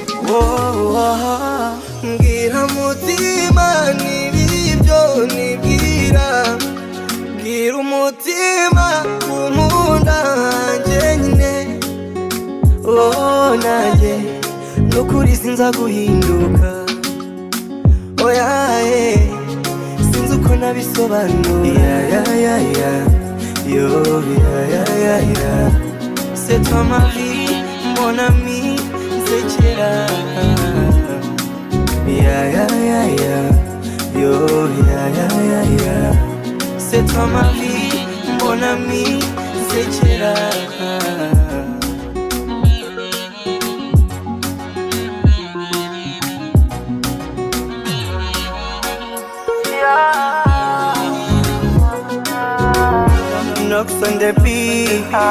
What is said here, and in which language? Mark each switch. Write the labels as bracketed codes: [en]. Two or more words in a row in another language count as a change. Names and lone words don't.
[rw] mbwira mutima n'ibibyo nibwira bwira umutima kumunda hanjye nyine oh nanjye nukuri sinza guhinduka oya sinzi uko nabisobanura [fr] yo c'est toi ma vie mon ami sekera yo c'est toi ma vie mon ami sekera [en] Knocks on the beat.